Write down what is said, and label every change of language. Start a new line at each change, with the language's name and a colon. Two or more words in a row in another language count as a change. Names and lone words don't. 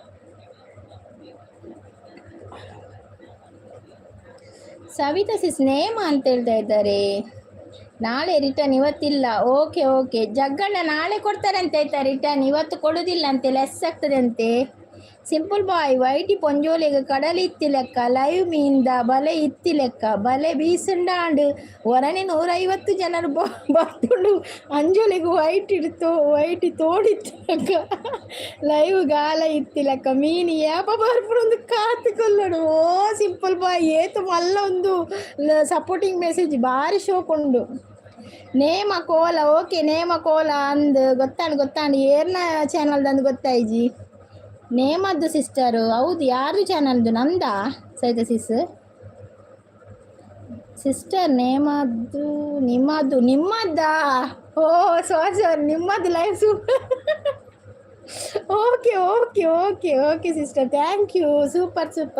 Kannada: ಸವಿತಾ ಸಿಸ್ ನೇಮ ಅಂತ ಹೇಳ್ತಾ ಇದ್ದಾರೆ. ನಾಳೆ ರಿಟರ್ನ್ ಇವತ್ತಿಲ್ಲ. ಓಕೆ ಓಕೆ ಜಗ್ಗಣ್ಣ ನಾಳೆ ಕೊಡ್ತಾರೆ ಅಂತ ಆಯ್ತಾ ರಿಟರ್ನ್, ಇವತ್ತು ಕೊಡೋದಿಲ್ಲ ಅಂತೆ, ಲೆಸ್ ಆಗ್ತದೆ ಅಂತೆ.
Tulu: ಸಿಂಪಲ್ ಬಾಯ್ ವೈಟಿ ಪೊಂಜೋಲಿಗೆ ಕಡಲಿ ಇತ್ತಿ ಲೆಕ್ಕ ಲೈವ್ ಮೀಂದ ಬಲೆ ಇತ್ತಿ ಲೆಕ್ಕ ಬಲೆ ಬೀಸಂಡಾಂಡು ಹೊರನೆ 150 ಜನರು ಬರ್ತುಂಡು ಅಂಜೋಲಿಗೆ ವೈಟಿ ತೋಡಿತ್ತು ಲೆಕ್ಕ ಲೈವ್ ಗಾಲ ಇತ್ತಿ ಲೆಕ್ಕ ಮೀನು ಯಾಪ ಬರ್ಪುಡೊಂದು ಕಾತುಕೊಲ್ಲಡು. ಓ ಸಿಂಪಲ್ ಬಾಯ್ ಏತು ಮಲ್ಲ ಒಂದು
English: supporting message
Tulu: ಭಾರಿ ಶೋಕುಂಡು. ನೇಮ ಕೋಲ ಓಕೆ ನೇಮ ಕೋಲ ಅಂದು ಗೊತ್ತಾಂಡು ಏರ್ನ ಚಾನಲ್ದಂದು ಗೊತ್ತಾಯ್ಜಿ.
Kannada: ನೇಮದ್ದು ಸಿಸ್ಟರು ಹೌದು. ಯಾರು ಚಾನಲ್ದು? ನಂದ ಸವಿತಾ ಸಿಸ್ಟರ್ ನೇಮದ್ದು ನಿಮ್ಮದ್ದಾ? ಓ ಸಾರಿ ನಿಮ್ಮದು
English: live super. okay okay okay okay sister thank you super.